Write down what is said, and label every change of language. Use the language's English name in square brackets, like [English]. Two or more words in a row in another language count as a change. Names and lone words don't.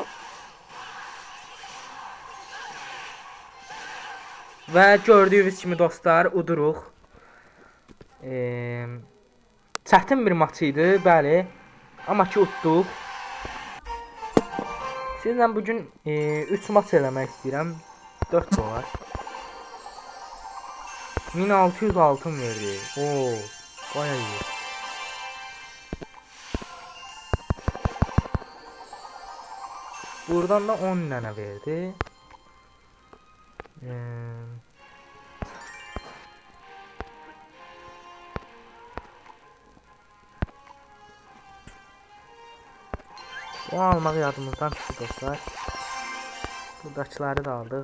[Azerbaijani] Və gördüyünüz kimi dostlar uduruq. Çətin bir maç idi, bəli. Amma ki utduq. Sizlə bugün 3 maç eləmək istəyirəm. 4 dolar. 1600 altın verdi. Oo, [Turkish] bayağı iyi. [Azerbaijani] Buradan da 10 dənə verdi. O almağı yadımızdan çıxdı dostlar. Buradakiləri da aldıq.